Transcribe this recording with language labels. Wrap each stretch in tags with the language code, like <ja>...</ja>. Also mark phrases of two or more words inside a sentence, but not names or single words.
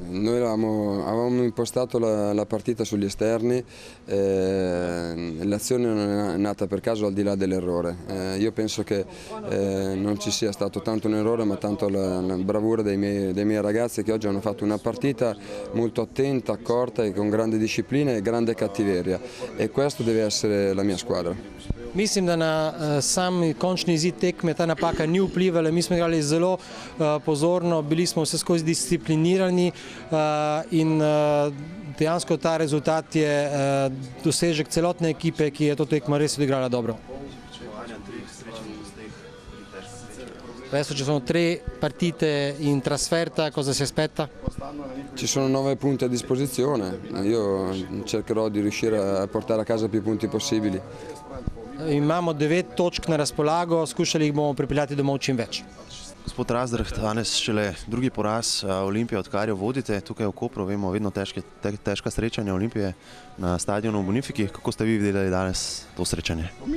<it>Noi avevamo impostato la partita sugli esterni, l'azione non è nata per caso al di là dell'errore. Io penso che non ci sia stato tanto un errore ma tanto la bravura dei miei ragazzi che oggi hanno fatto una partita molto attenta, accorta e con grande disciplina e grande cattiveria e questo deve essere la mia squadra.</it> <sl>Mislim, da na sam končni izid tekme ta napaka ni vplivala. Mi smo igrali zelo pozorno, bili smo vse skozi disciplinirani in dejansko ta rezultat je dosežek celotne ekipe, ki je to tekmo res odigrala dobro.</sl> <it>Adesso ci sono 3 partite in trasferta, cosa si aspetta? Ci sono 9 punti a disposizione, io cercherò di riuscire a portare a casa più punti possibili.</it> <sl>Imamo 9 točk na razpolago, skušali jih bomo pripeljati domov čim več. Gospod Razdrh, danes šele drugi poraz Olimpije, odkar jo vodite. Tukaj v Kopru vemo vedno težka srečanja Olimpije na stadionu v Bonifiki. Kako ste vi videli danes to srečanje?</sl>